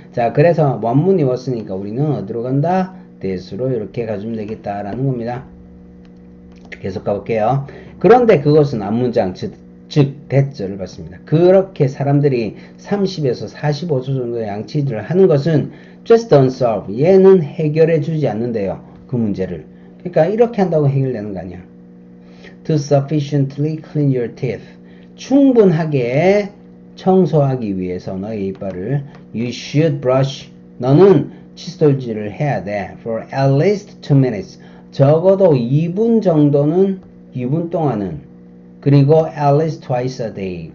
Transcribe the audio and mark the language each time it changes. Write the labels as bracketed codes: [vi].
[ko] 자, 그래서 원문이 왔으니까 우리는 어디로 간다? that으로 이렇게 가주면 되겠다라는 겁니다. 계속 가볼게요. 그런데 그것은 앞문장, 즉 that절을 받습니다. 그렇게 사람들이 30에서 45초 정도 양치질을 하는 것은 [en] just don't solve. [ko] 얘는 해결해 주지 않는데요. 그 문제를. 그러니까 이렇게 한다고 해결되는 거 아니야. [en] To sufficiently clean your teeth. [ko] 충분하게 청소하기 위해서 너의 이빨을 [en] you should brush. [ko] 너는 칫솔질을 해야 돼. [en] For at least 2 minutes. [ko] 적어도 2분 정도는 2분 동안은 그리고 [en] at least twice a day.